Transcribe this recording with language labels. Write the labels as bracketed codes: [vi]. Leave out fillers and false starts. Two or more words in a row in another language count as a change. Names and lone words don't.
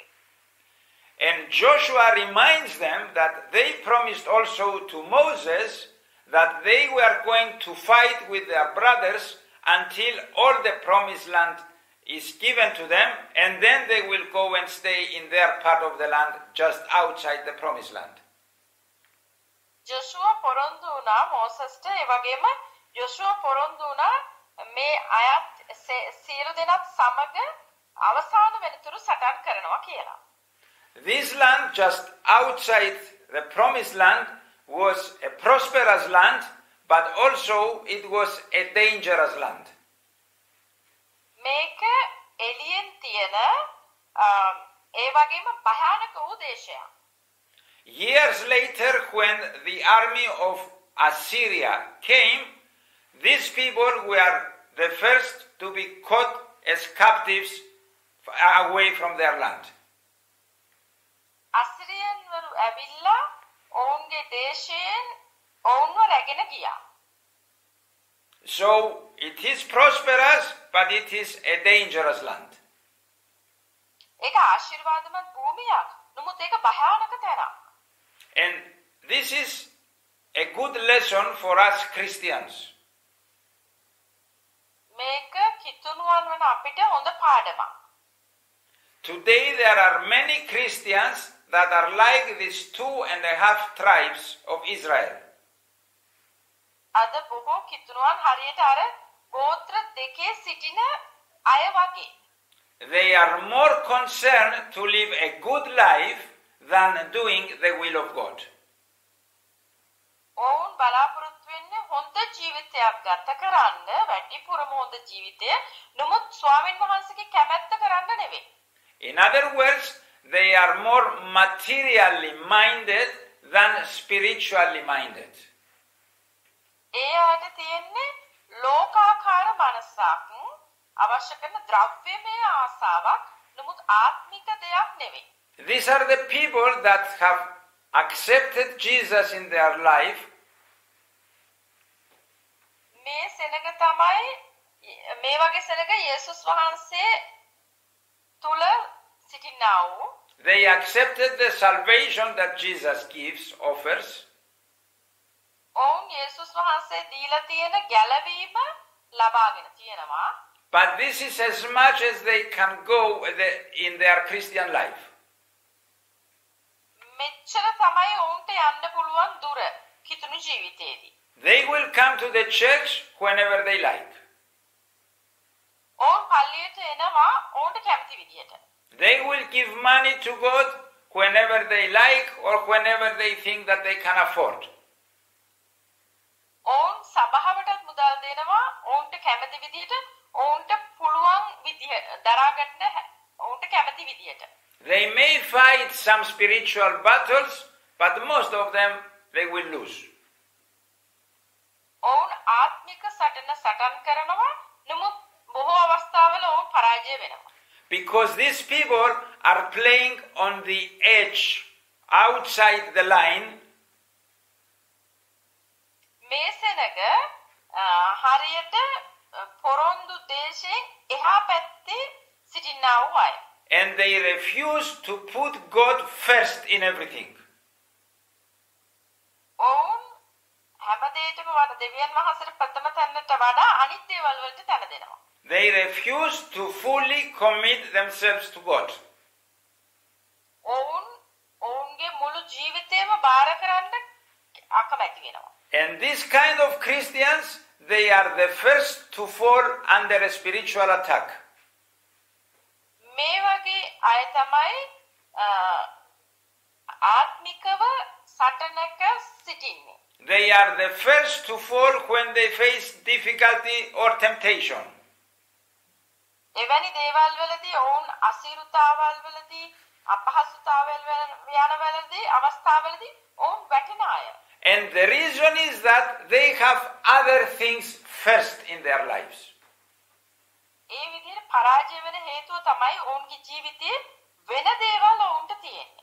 [en] And Joshua reminds them that they promised also to Moses that they were going to fight with their brothers until all the promised land is given to them, and then they will go and stay in their part of the land just outside the promised land. [si] ජොෂුවා පොරොන්දු වුණා මෝසස්ට ඒ වගේම ජොෂුවා පොරොන්දු වුණා මේ අයත් සියලු දෙනාත් සමග අවසාන වෙනතුරු සටන් කරනවා කියලා. [en] This land just outside the promised land was a prosperous land, but also it was a dangerous land. [si] මේක එළියෙන් තියෙන ඒ වගේම භයානක වූ දේශයක්. [en] Years later, when the army of Assyria came, these people were the first to be caught as captives away from their land. [si] අසිරියන් වරු ඇවිල්ලා ඔවුන්ගේ දේශයෙන් ඔවුන්ව රැගෙන ගියා. [en] So it is prosperous, but it is a dangerous land. [si] ඒක ආශිර්වාදමත් භූමියක්. නමුත් ඒක භයානක තැනක්. [en] And this is a good lesson for us Christians. [si] මේක කිතුණුවන් වන අපිට හොඳ පාඩමක්. [en] Today there are many Christians that are like these 2.5 tribes of Israel. [si] අද බොහෝ කිතුණුවන් හරියට අර ගෝත්‍ර දෙකේ සිටින අය වගේ. [en] They are more concerned to live a good life than doing the will of God. [si] ඔවුන් බලාපොරොත්තු වෙන්නේ හොඳ ජීවිතයක් ගත කරන්න, වැඩිපුරම හොඳ ජීවිතය. නමුත් ස්වාමීන් වහන්සේගේ කැමැත්ත කරන්න නෙවෙයි. [en] In other words, they are more materially minded than spiritually minded. [si] ඒ ආට තියෙන්නේ ලෝකාකාර මනසක්, අවශ්‍ය කරන ද්‍රව්‍යමය ආසාවක්, නමුත් ආත්මික දෙයක් නෙවෙයි. [en] These are the people that have accepted Jesus in their life. [si] මේ සෙනග තමයි මේ වගේ සෙනග යේසුස් වහන්සේ තුල සිටිනා වූ. [en] They accepted the salvation that Jesus gives, offers. [si] ඔවුන් යේසුස් වහන්සේ දීලා තියෙන ගැලවීම ලබාගෙන තියෙනවා. [en] But this is as much as they can go in their Christian life. [si] මෙච්චර තමයි ඔවුන්ට යන්න පුළුවන් දුර කිතුණු ජීවිතේදී. [en] They will come to the church whenever they like. [si] ඔවුන් පල්ලියට එනවා ඔවුන්ට කැමති විදියට. [en] They will give money to God whenever they like or whenever they think that they can afford. [si] ඔවුන් සභාවටත් මුදල් දෙනවා ඔවුන්ට කැමති විදියට ඔවුන්ට පුළුවන් විදිය දරා ගන්න ඔවුන්ට කැමති විදියට. [en] They may fight some spiritual battles, but most of them they will lose. [si] ඔවුන් ආත්මික සටන් කරනවා නමුත් බොහෝ අවස්ථාවල ඔවුන් පරාජය වෙනවා. [en] Because these people are playing on the edge, outside the line. [si] මේ සෙනග හරියට පොරොන්දු දේශයෙන් එහා පැත්තේ සිටිනා වූ අය. [en] And they refuse to put God first in everything. [si] ඔවුන් හැම දෙයකම වඩා දෙවියන් වහන්සේට ප්‍රථම තැනට වඩා අනිත් දේවල් වලට තැන දෙනවා. [en] They refuse to fully commit themselves to God. [si] ඔවුන් බාර කරන්න අකමැති වෙනවා. [en] And this kind of Christians, they are the first to fall under a spiritual attack. [si] මේ වගේ අය තමයි ආත්මිකව සටනක සිටින්නේ. [en] They are the first to fall when they face difficulty or temptation. [si] එවැනි දේවල් වලදී ඔවුන් අසීරුතාවල් වලදී අපහසුතාවල් යනවලදී අවස්ථාවලදී ඔවුන් වැටෙන අය. [en] And the reason is that they have other things first in their lives. [si] ඒ විදිහට පරාජය වෙන හේතුව තමයි ඔවුන්ගේ ජීවිතයේ වෙන දේවල් ඔවුන්ට තියෙන්නේ.